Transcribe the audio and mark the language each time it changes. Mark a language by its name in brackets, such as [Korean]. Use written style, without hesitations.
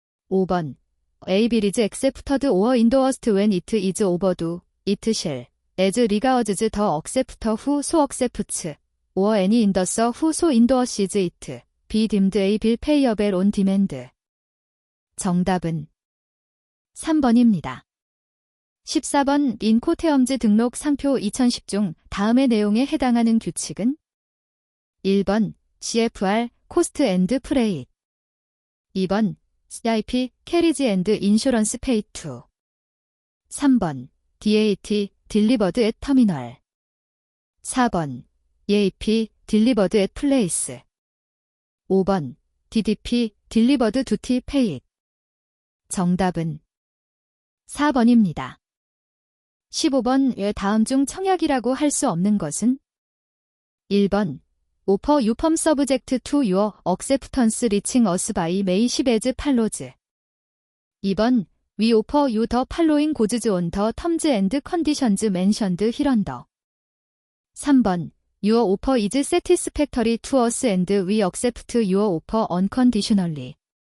[English] 5번 A bill is accepted or endorsed when it is overdue, it shall, as regards the acceptor who so accepts, or any endorser who so endorses it, be deemed a bill payable on demand. [Korean] 정답은 3번입니다. 14번 인코테엄즈 등록 상표 2010 중 다음의 내용에 해당하는 규칙은? [English] 1번 CFR 코스트 앤드 프레이트. 2번 CIP 캐리지 앤드 인슈런스 페이 투. 3번 DAT 딜리버드 앳 터미널. 4번 EAP 딜리버드 앳 플레이스. 5번 DDP 딜리버드 두티 페이드. [Korean] 정답은 4번입니다. 15번 왜 다음 중 청약이라고 할 수 없는 것은? [English] 1번 Offer you firm subject to your acceptance reaching us by May 10 as follows. 2번 We offer you the following goods on the terms and conditions mentioned hereunder. 3번 Your offer is satisfactory to us and we accept your offer unconditionally.